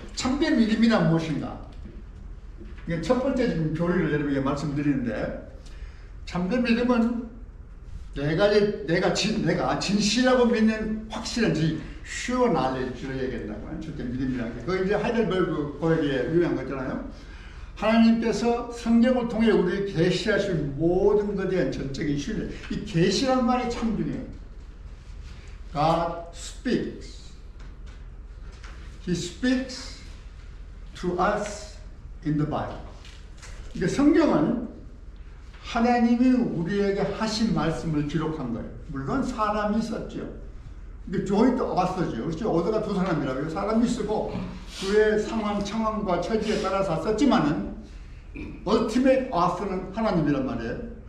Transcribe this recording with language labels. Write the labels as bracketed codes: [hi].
[ko] 참된 믿음이란 무엇인가? 이게 첫 번째 지금 교리를 여러분에게 말씀드리는데 참된 믿음은 내가 진실하고 믿는 확실한 sure knowledge를 얘기한다고요. 참된 믿음이라는 게. 그거 이제 하이델베르그 고백에 유명한 거잖아요. 하나님께서 성경을 통해 우리를 계시하신 모든 것에 대한 전적인 신뢰. 이 계시란 말이 참 중요해요. [en] God speaks. He speaks to us in the Bible. [ko] 그러니까 성경은 하나님이 우리에게 하신 말씀을 기록한 거예요. 물론 사람이 썼죠. 근데 joint author죠. 그렇죠? 오더가 두 사람이라고요. 사람이 쓰고 그의 상황과 처지에 따라서 썼지만은 ultimate author는 하나님이란 말이에요.